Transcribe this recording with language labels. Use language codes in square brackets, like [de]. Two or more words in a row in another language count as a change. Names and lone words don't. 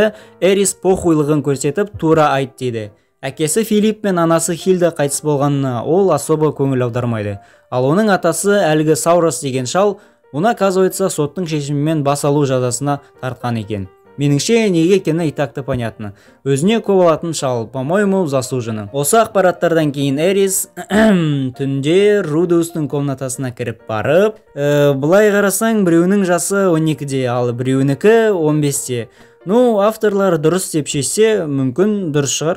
[kk] Эрис похуйлығын көрсетіп, тура айт дейді. Әкесі Филипп пен анасы Хильда қайтыс болғанына ол особо көңіл аудармайды. Ал оның атасы әлгі Саурос деген шал, оны оказывается соттың шешімімен бас алу жазасына тартқан екен. Меніңше, неге екені [ru] и так-то понятно. [kk] Өзіне көп алатын шал, [ru] по-моему, заслуженно. [kk] Осы ақпараттардан кейін Эрис түнде Рудеустың комнатасына кіріп барып, былай қарасаң, біреуінің жасы 12-де, ал біреуінікі 15-те. Ну, авторлар дұрыс деп шешсе, мүмкін дұрыс шығар.